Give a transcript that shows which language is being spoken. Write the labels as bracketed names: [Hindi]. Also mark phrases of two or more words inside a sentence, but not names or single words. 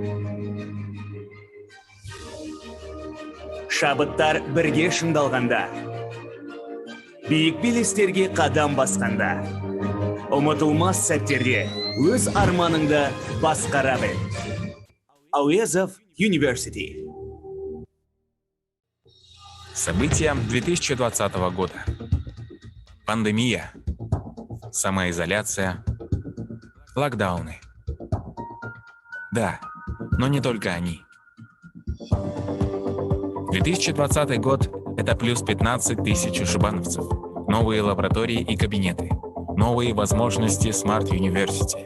[Kazakh] Шабыттар бірге шыңдалғанда. Биік белестерге қадам басқанда. Ұмытылмас сәттерде өз арманыңды басқара біл. Әуезов University. [Russian] События 2020 года. Пандемия, самоизоляция, локдауны. Да, но не только они. 2020 год – это плюс 15 тысяч шибановцев, новые лаборатории и кабинеты, новые возможности Smart University.